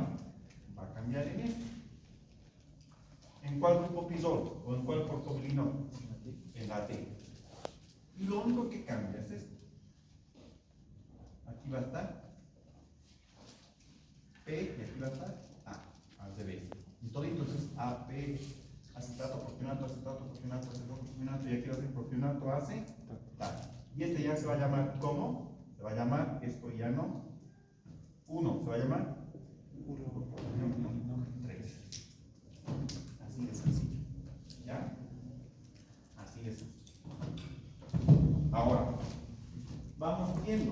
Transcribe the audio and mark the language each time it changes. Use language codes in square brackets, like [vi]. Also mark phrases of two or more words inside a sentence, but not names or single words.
[es] Va a cambiar en este. ¿En cuál grupo pisol? ¿O en cuál porfobilinógeno? En la D. Y lo único que cambia es esto. Aquí va a estar P y aquí va a estar A, al revés. Entonces AP, acetato, propionato, acetato, propionato, acetato, propionato, y aquí va a ser propionato, acetato. Y este ya se va a llamar, ¿cómo? Se va a llamar, esto ya no, 1, se va a llamar 3. Así de sencillo. ¿Ya? Así de sencillo. Ahora, vamos viendo.